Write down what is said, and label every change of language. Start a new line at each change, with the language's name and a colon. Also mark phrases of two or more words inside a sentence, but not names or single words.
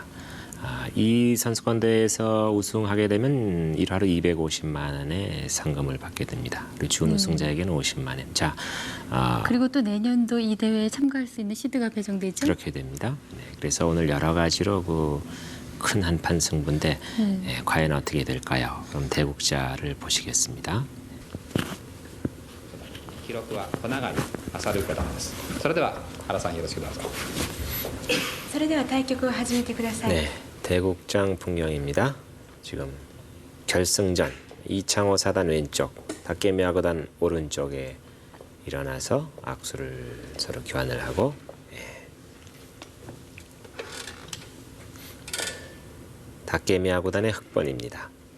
Korean: 이 선수권 대회에서 우승하게 되면 1화로 250만 원의 상금을 받게 됩니다. 그리고 준우승자에게는 50만 원. 자, 그리고 또 내년도 이 대회에 참가할 수 있는 시드가 배정되죠? 그렇게 됩니다. 네, 그래서 오늘 여러 가지로 그 큰 한판 승부인데 과연 어떻게 될까요? 그럼 대국자를 보시겠습니다.
Japanese: 記録は小永勝る方です。それでは原さんよろしくどうぞ。それでは対局を始めてください。
Korean: 네, 대국장 풍경입니다. 지금 결승전 이창호 사단 왼쪽, 다케미야 구단 오른쪽에 일어나서 악수를 서로 교환을 하고 다케미야 구단의 흑번입니다.